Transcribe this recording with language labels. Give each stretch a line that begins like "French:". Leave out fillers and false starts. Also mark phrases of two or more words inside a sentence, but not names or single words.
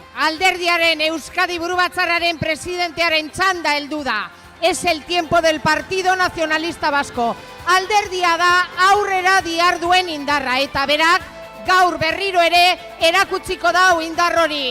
Basque: alderdiaren Euskadi Burubatzarraren presidentearen txanda heldu da.
Spanish: Es el tiempo del Partido Nacionalista Vasco.
Basque: Alderdia da aurrera diharduen indarra eta berak gaur berriro ere erakutsiko dau indar hori.